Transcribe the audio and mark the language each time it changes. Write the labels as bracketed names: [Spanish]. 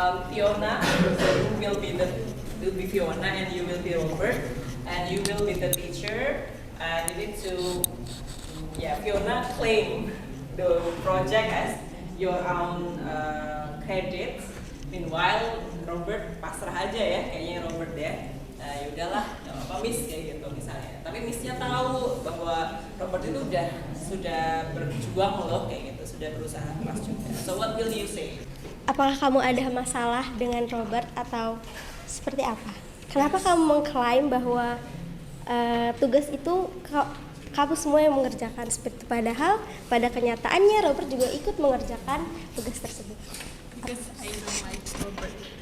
[English] Fiona will be Fiona, and you will be Robert, and you will be the teacher, and you need to, Fiona claim the project as your own credit. [Indonesian] Meanwhile, Robert pasrah aja ya, kayaknya Robert ya. Ya udahlah, nggak apa-apa Miss kayak gitu misalnya. Tapi Missnya tahu bahwa Robert itu sudah berjuang loh kayak gitu, sudah berusaha keras juga. [English] So what will you say? [Indonesian] Apakah kamu ada masalah dengan Robert atau seperti apa? Kenapa kamu mengklaim bahwa tugas itu kamu semua yang mengerjakan seperti itu? Padahal pada kenyataannya Robert juga ikut mengerjakan tugas tersebut. [English] Because I don't like Robert.